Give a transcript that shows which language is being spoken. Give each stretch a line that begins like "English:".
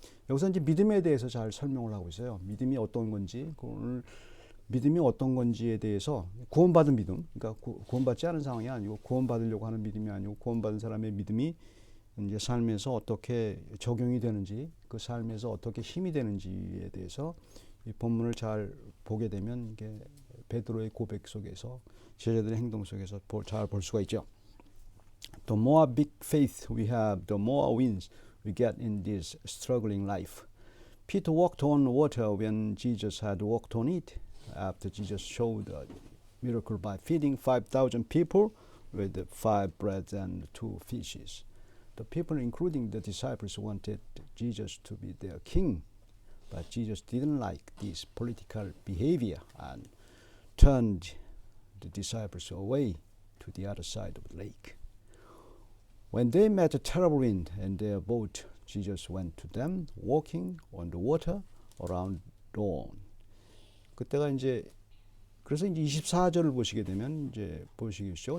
Korean: 여기서 이제 믿음에 대해서 잘 설명을 하고 있어요. 믿음이 어떤 건지 오늘 믿음이 어떤 건지에 대해서 구원받은 믿음, 그러니까 구원받지 않은 상황이 아니고 구원받으려고 하는 믿음이 아니고 구원받은 사람의 믿음이 이제 삶에서 어떻게 적용이 되는지 그 삶에서 어떻게 힘이 되는지에 대해서 이 본문을 잘 보게 되면 이게 베드로의 고백 속에서 제자들의 행동 속에서 잘 볼 수가 있죠.
English: The more big faith we have, the more wins we get in this struggling life. Peter walked on water when Jesus had walked on it. After Jesus showed a miracle by feeding 5,000 people with the 5 breads and 2 fishes. The people, including the disciples, wanted Jesus to be their king, but Jesus didn't like this political behavior and turned the disciples away to the other side of the lake. When they met a terrible wind in their boat, Jesus went to them, walking on the water around dawn.
Korean: 그때가 이제 그래서 이제 24절을 보시게 되면 이제 보시겠죠.